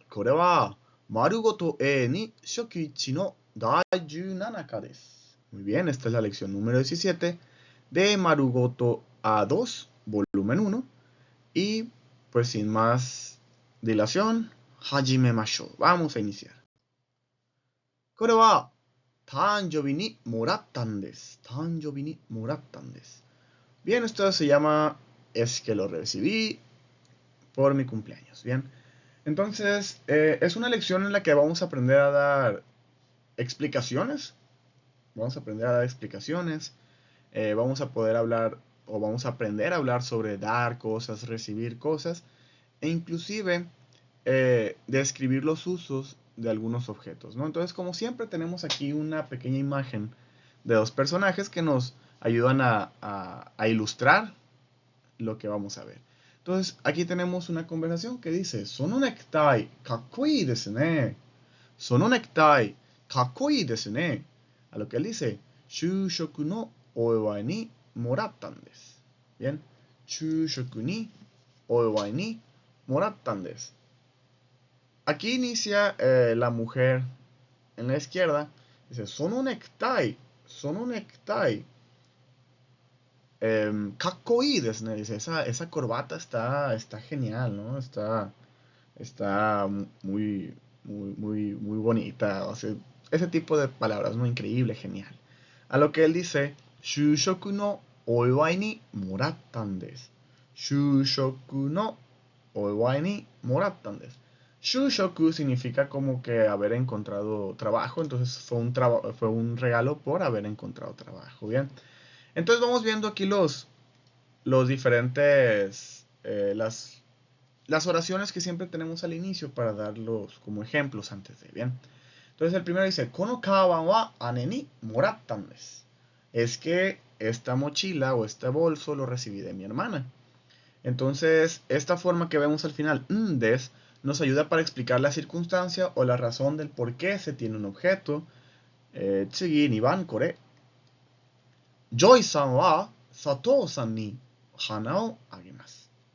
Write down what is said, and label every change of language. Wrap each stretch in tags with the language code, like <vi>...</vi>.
<ja>これは丸ごと A に初期1の第17課です。</ja> <es>Muy bien, esta es la lección número 17 de Marugoto A2, volumen 1. Y pues sin más dilación,</es> <ja>hajimemashou.</ja> <es>Vamos a iniciar.</es> <ja>これは誕生日にもらったんです。誕生日にもらったんです。</ja> <es>Bien, esto se llama es que lo recibí por mi cumpleaños. Bien, entonces es una lección en la que vamos a aprender a dar explicaciones. Vamos a aprender a dar explicaciones. Vamos a poder hablar o vamos a aprender a hablar sobre dar cosas, recibir cosas e inclusive describir los usos de algunos objetos, ¿no? Entonces, como siempre, tenemos aquí una pequeña imagen de dos personajes que nos ayudan a ilustrar lo que vamos a ver. Entonces, aquí tenemos una conversación que dice,</es> <ja>そのネクタイかっこいいですね。そのネクタイかっこいいですね。</ja> <es>A lo que él dice,</es> <ja>就職のお祝いにもらったんです。 Bien, 就職にお祝いにもらったんです。</ja> <es>Aquí inicia la mujer en la izquierda. Dice,</es> <ja>そのネクタイ、そのネクタイ。かっこいいですね.</ja> <es>Dice, esa corbata está genial, ¿no? Está muy bonita. O sea, ese tipo de palabras, ¿no? Increíble, genial. A lo que él dice, 就職のお祝いにもらったんです。就職のお祝いにもらったんです。 Shushoku significa como que haber encontrado trabajo, entonces fue un regalo por haber encontrado trabajo, ¿bien? Entonces vamos viendo aquí los diferentes, las oraciones que siempre tenemos al inicio para darlos como ejemplos antes de, ¿bien? Entonces el primero dice,</es> <ja>Kono kaban wa ane ni morattan desu.</ja> <es>Es que esta mochila o este bolso lo recibí de mi hermana. Entonces, esta forma que vemos al final, des, nos ayuda para explicar la circunstancia o la razón del por qué se tiene un objeto.</es> <ja>Tsugi, 2番これ。 Joyさんは佐藤さんに花をあげます。</ja>